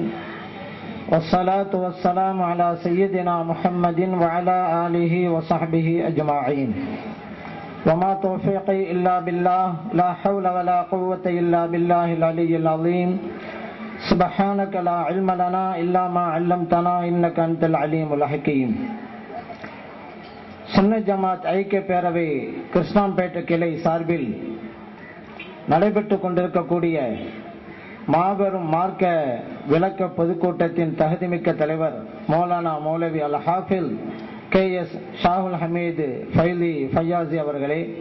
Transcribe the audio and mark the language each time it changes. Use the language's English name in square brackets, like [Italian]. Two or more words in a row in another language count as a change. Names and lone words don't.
[Arabic] والصلاة والسلام على سيدنا محمد وعلى آله وصحبه أجمعين. وما توفيقي إلا بالله لا حول ولا قوة إلا بالله العلي العظيم. سبحانك لا علم لنا إلا ما علمتنا إنك أنت العليم الحكيم. [Tamil] சுன்ன ஜமாத் ஐக்கிய பேரவை கிருஷ்ணாம்பேட்டை கிளை சார்பில் நடைபெற்றுக் கொண்டிருக்கக்கூடிய மாபெரும் மார்க்க விளக்க பொதுக்கூட்டத்தின் தகுதிமிக்க தலைவர் மௌலானா மௌலவி அல் ஹாஃபில் KS ஷாகுல் ஹமீது ஃபைலி ஃபையாசி அவர்களே,